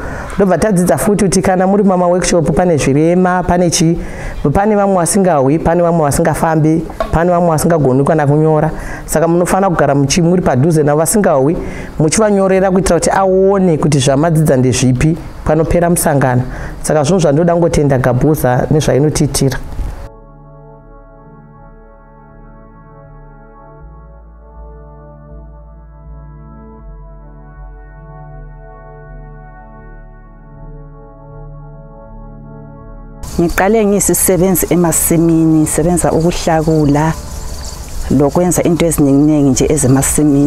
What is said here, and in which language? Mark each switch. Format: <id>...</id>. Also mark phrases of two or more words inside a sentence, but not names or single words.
<sn>Ndobva tadzidza futi kuti kana muri mama workshop pane zvirema, pane chi, pane vamwe vasingawi, pane vamwe vasingafambi, pane vamwe vasingagoni kana kunyora. Saka munofana kugara muri padhuze navo vasingawi muchivanyorera kuitira kuti aone kuti zvamadzidza ndezvipi panopera musangano. Saka zvinhu zvandoda ngotenda Gapwuz nezvainotiitira.</sn> <nd>Ngiqale ngisisebenzi emasimini, sebenza ukuhlakula lokwenza into eziningi nje ezemasimini.</nd>